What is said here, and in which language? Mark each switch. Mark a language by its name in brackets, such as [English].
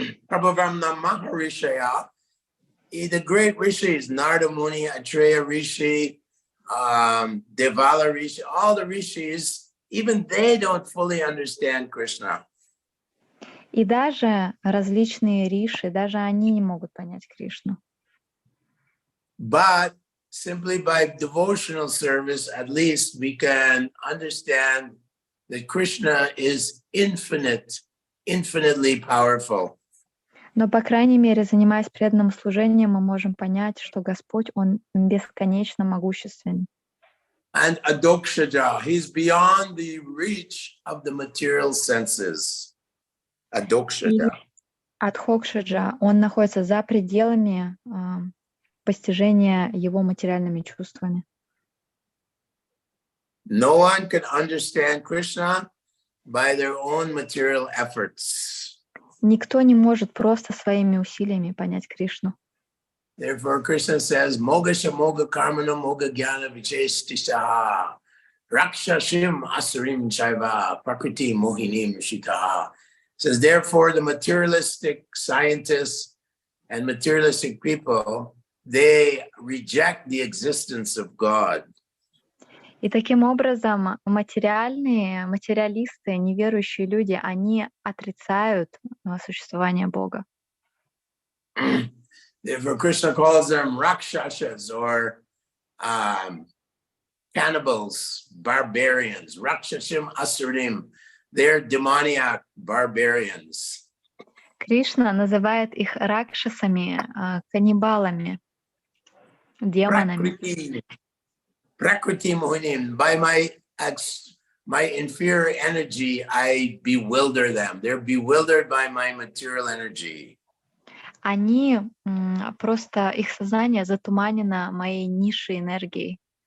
[Sanskrit] Prabhavamna Maharishaya, [English] the great rishis, Narada Muni, Atreya Rishi, Devala Rishi, all the rishis, even they don't fully understand Krishna. [Russian] И даже различные риши, даже они не могут понять Кришну. [English] But simply by devotional service, at least we can understand that Krishna is infinitely powerful. [Russian] Но, по крайней мере, занимаясь преданным служением, мы можем понять, что Господь, Он бесконечно могущественен. [English] And Adokshaja, he's beyond the reach of the material senses. Adokshaja. [Russian] Адхокшаджа, Он находится за пределами постижения Его материальными чувствами. [English] No one can understand Krishna by their own material efforts. [Russian] Никто не может просто своими усилиями понять Кришну. [Sanskrit] Therefore, Krishna says, Mogasha Moga Karmana Moga Jnana Vichestishaha Rakshashim Asurim Chaiva Prakriti Mohinim Shitaha. [English] Says, therefore, the materialistic scientists and materialistic people, they reject the existence of God. [Russian] И таким образом материалисты, неверующие люди, они отрицают существование Бога. [English] Therefore, Krishna calls them Rakshasas or cannibals, barbarians. [Sanskrit] Rakshashim Asurim, [English] they're demoniac barbarians. [Russian] Кришна называет их ракшасами, каннибалами, демонами. [Sanskrit] Prakriti Mohinim, [English] by my inferior energy, I bewilder them. They're bewildered by my material energy. [Russian] Они просто, их сознание затуманено моей низшей энергией.